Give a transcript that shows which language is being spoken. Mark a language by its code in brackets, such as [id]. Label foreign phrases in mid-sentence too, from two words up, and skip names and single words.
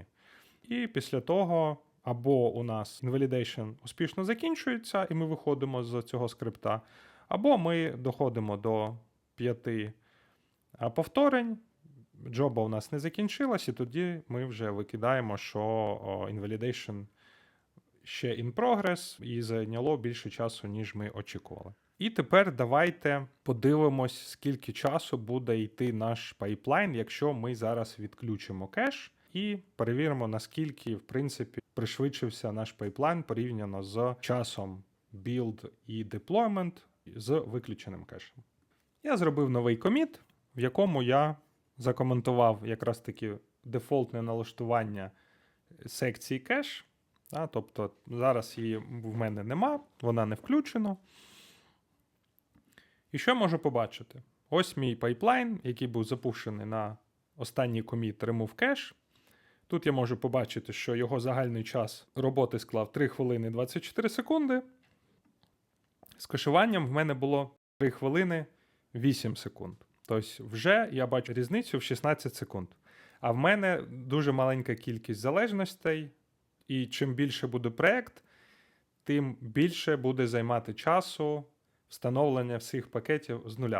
[uk] І після того або у нас Invalidation успішно закінчується, і ми виходимо з цього скрипта, або ми доходимо до 5 повторень, джоба у нас не закінчилась, і тоді ми вже викидаємо, що Invalidation ще [en] in progress, [uk] і зайняло більше часу, ніж ми очікували. І тепер давайте подивимось, скільки часу буде йти наш пайплайн, якщо ми зараз відключимо кеш, і перевіримо, наскільки, в принципі, пришвидшився наш пайплайн порівняно з часом build і deployment з виключеним кешем. Я зробив новий коміт, в якому я закоментував якраз таки дефолтне налаштування секції кеш. Тобто зараз її в мене нема, вона не включена. І що я можу побачити? Ось мій пайплайн, який був запущений на останній коміт [en] remove cache. [uk] Тут я можу побачити, що його загальний час роботи склав 3 хвилини 24 секунди. З кешуванням в мене було 3 хвилини 8 секунд. Тобто вже я бачу різницю в 16 секунд. А в мене дуже маленька кількість залежностей, і чим більше буде проєкт, тим більше буде займати часу встановлення всіх пакетів з нуля.